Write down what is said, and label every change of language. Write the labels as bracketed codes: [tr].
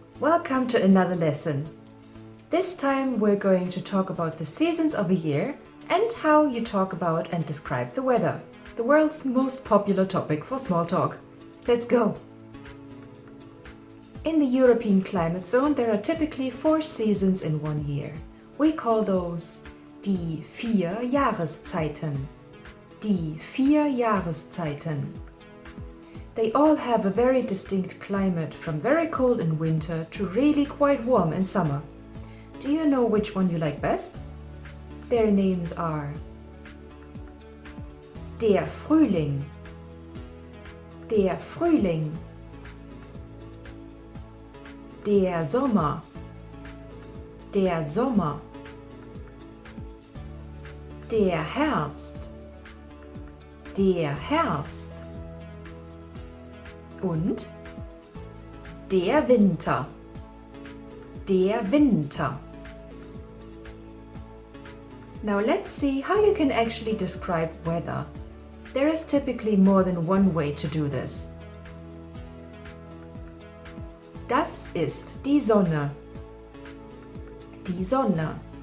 [en] Welcome to another lesson. This time we're going to talk about the seasons of a year and how you talk about and describe the weather, the world's most popular topic for small talk. Let's go! In the European climate zone there are typically 4 seasons in one year. We call those [de] die 4 Jahreszeiten. Die 4 Jahreszeiten. [en] They all have a very distinct climate, from very cold in winter to really quite warm in summer. Do you know which one you like best? Their names are [de] der Frühling, der Frühling, der Sommer, der Sommer, der Herbst, der Herbst und der Winter, [en] der Winter. Now let's see how you can actually describe weather. There is typically more than one way to do this. [de] Das ist die Sonne. Die Sonne.